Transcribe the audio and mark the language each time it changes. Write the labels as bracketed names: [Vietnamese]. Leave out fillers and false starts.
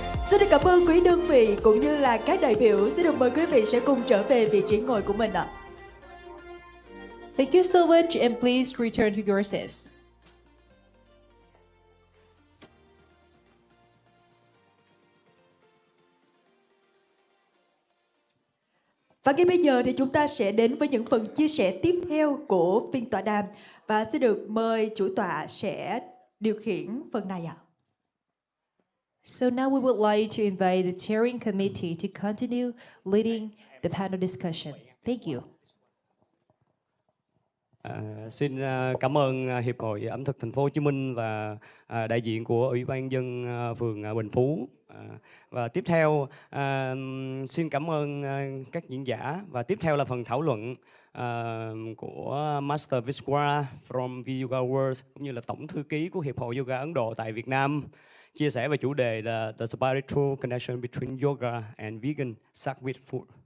[Vietnamese] Xin được cảm ơn quý đơn vị cũng như là các đại biểu. Xin được mời quý vị sẽ cùng trở về vị trí ngồi của mình ạ. [English] Thank you so much and please return to your seats. [Vietnamese] Và ngay bây giờ thì chúng ta sẽ đến với những phần chia sẻ tiếp theo của phiên tọa đàm. Và xin được mời chủ tọa sẽ điều khiển phần này ạ. [English] So now we would like to invite the chairing committee to continue leading the panel discussion. Thank you. [Vietnamese] Xin cảm ơn Hiệp hội ẩm thực thành phố Hồ Chí Minh và đại diện của Ủy ban nhân dân phường Bình Phú. Và tiếp theo xin cảm ơn các diễn giả, và tiếp theo là phần thảo luận của Master Vishwa from Yoga World, cũng như là tổng thư ký của Hiệp hội Yoga Ấn Độ tại Việt Nam, chia sẻ về chủ đề là [English] The Spiritual Connection Between Yoga and Vegan Start with Food.